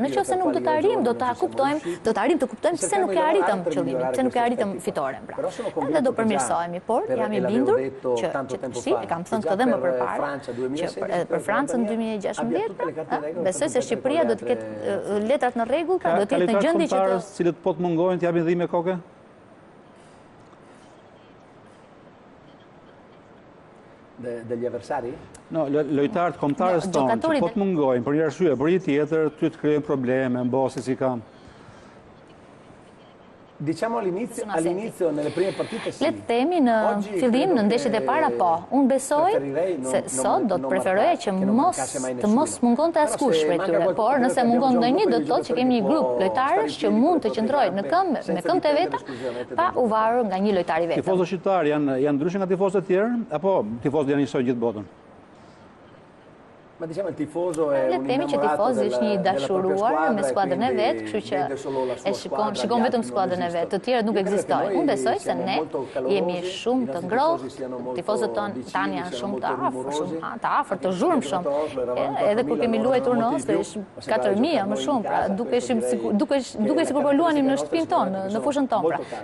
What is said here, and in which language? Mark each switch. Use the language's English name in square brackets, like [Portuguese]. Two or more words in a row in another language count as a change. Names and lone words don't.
[Albanian] Nëse nuk do të arrijmë, do të arrijmë të kuptojmë pse nuk e arritëm qëllimin, pse nuk e arritëm fitoren, pra. Edhe do përmirësohemi, por jam i bindur që qëtësi, e kam thënë këtë dhe më përpara, që për Francën 2016, besoj se Shqipëria do të ketë letrat në rregull, pra do të jetë në gjendje që të... Cilët po të mungojnë të japin dhimbje koke? [Italian] Degli avversari? No, [Albanian] lojtarët kombëtarës tonë që po të mungojnë për një arsye, për një tjetër, ty të krijojnë probleme, mbose si kam. [Italian] Diciamo all'inizio nelle prime partite sì. Le [Albanian] të themi në fillim në ndeshjet e para po. Unë besoj se sot do të preferoja që të mos mungonte askush prej tyre, por nëse mungon ndonjë do të thotë që kemi një grup lojtarësh që mund të qëndrojnë në këmbë me këmbët e veta pa u varur nga një lojtar i vetëm. Tifozët shqiptar janë ndryshe nga tifozët e tjerë apo tifozët janë njësoj gjithë botën? [Italian] Ma diciamo il tifoso è un innamorato [Albanian] është një dashuruar me skuadrën e vet, kështu që e shikon vetëm skuadrën e vet, të tjerët nuk ekzistojnë. Unë besoj se ne jemi shumë të ngrohtë, tifozët tonë tani janë shumë të afërt, të zhurmshëm. Edhe kur kemi luajtur në Oslo, ishim 4000 më shumë, pra duke sikur po luanim në shtëpinë tonë, në fushën tonë, pra.